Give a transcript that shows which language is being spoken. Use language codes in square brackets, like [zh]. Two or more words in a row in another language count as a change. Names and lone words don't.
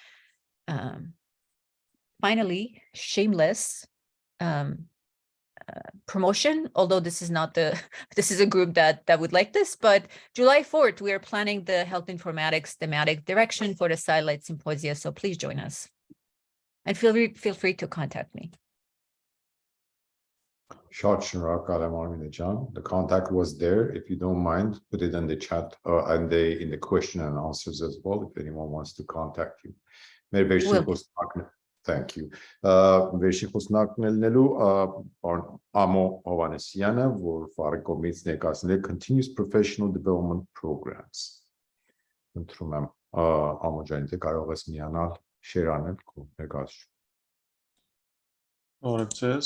[en] Finally, shameless promotion, although this is not this is a group that would like this, but July 4th, we are planning the health informatics thematic direction for the Satellite Symposia. So please join us and feel free to contact me. [hy] Շատ շնորհակալ եմ Արմինե ջան. [en] The contact was there. If you don't mind, put it in the chat and in the question and answers as well, if anyone wants to contact you. Thank you. [hy] Վերջին խոսնակն ելնելու պարոն Ամո Հովհաննիսյանը, որ Ֆարի կողմից ներկայացնել է [en] Continuous Professional Development Programs։ [hy] Ընտրում եմ Ամո ջան, թե կարող ես միանալ share անել քո ներկայացումը։ Բարև ձեզ։